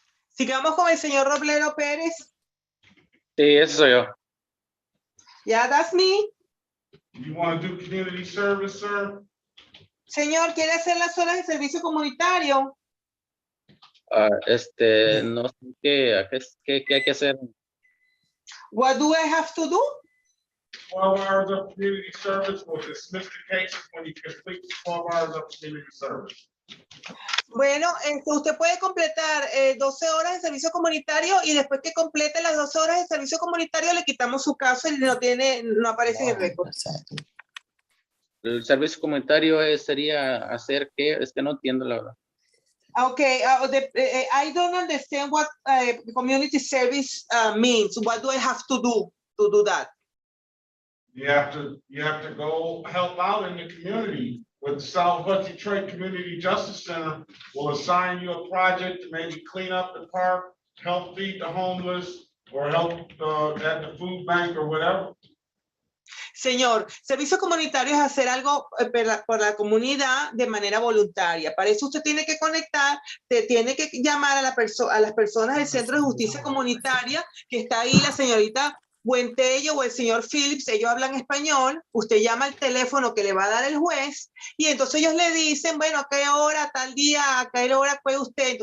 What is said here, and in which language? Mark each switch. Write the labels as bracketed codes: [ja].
[es] Sigamos con el señor Roblero Pérez. Sí, ese soy yo. [en] Yeah, that's me. You want to do community service, sir? [es] Señor, ¿quiere hacer las horas de servicio comunitario? No sé qué hay que hacer. [en] What do I have to do? 12 hours of community service will dismiss the case when you complete 12 hours of community service. [es] Bueno, usted puede completar 12 horas de servicio comunitario y después que complete las 12 horas de servicio comunitario le quitamos su caso y no aparece en el récord. El servicio comunitario sería hacer qué, es que no entiendo la verdad. [en] Okay, I don't understand what community service means. What do I have to do that? You have to go help out in the community. With Southwest Detroit Community Justice Center will assign you a project to maybe clean up the park, help feed the homeless, or help at the food bank or whatever. [es] Señor, servicio comunitario es hacer algo por la comunidad de manera voluntaria. Para eso usted tiene que conectar, tiene que llamar a las personas del Centro de Justicia Comunitaria, que está ahí la señorita Buentello o el señor Phillips, ellos hablan español, usted llama al teléfono que le va a dar el juez y entonces ellos le dicen, bueno, a qué hora, tal día, a qué hora puede usted.